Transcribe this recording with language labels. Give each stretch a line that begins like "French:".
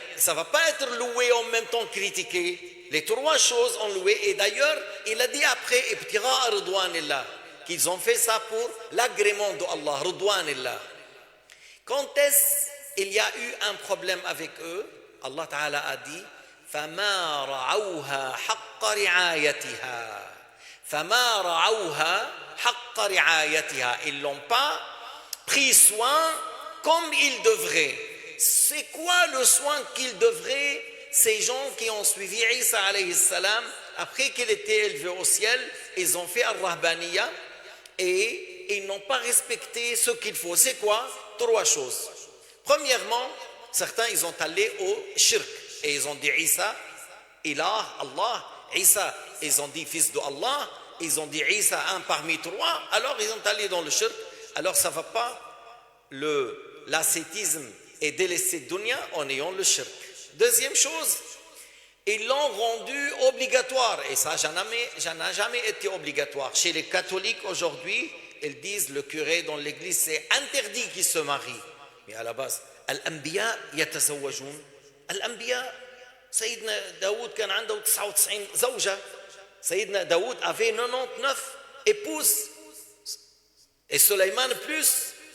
French: Ça ne va pas être loué en même temps critiqué. Les trois choses ont loué. Et d'ailleurs, il a dit après ibtigha'a ridwanillah qu'ils ont fait ça pour l'agrément de Allah, ridwanillah. Quand est-ce qu'il y a eu un problème avec eux? Allah Ta'ala a dit
Arabic: فَمَا رَعَوْهَا حَقَّ رِعَايَتِهَا فَمَا رَعَوْهَا حَقَّ رِعَايَتِهَا.
French: Ils n'ont pas pris soin comme ils devraient. C'est quoi le soin qu'ils devraient, ces gens qui ont suivi Isa alayhi salam après qu'il était élevé au ciel? Ils ont fait al-Rahbaniya et ils n'ont pas respecté ce qu'il faut. C'est quoi? Trois choses. Premièrement, certains, ils ont allé au shirk et ils ont dit Isa, Ilah, Allah, Isa, ils ont dit fils de Allah, ils ont dit Isa, un parmi trois, alors ils ont allé dans le shirk. Alors ça ne va pas l'ascétisme et délaisser dunya en ayant le shirk. Deuxième chose, ils l'ont rendu obligatoire et ça n'a jamais été obligatoire. Chez les catholiques aujourd'hui, ils disent le curé dans l'église c'est interdit qu'il se marie. Mais à la base,
Arabic: الأنبياء يتزوجون. الأنبياء سيدنا داود كان عنده 99 زوجة. سيدنا داود
French: avait 99 épouses et Sulayman plus.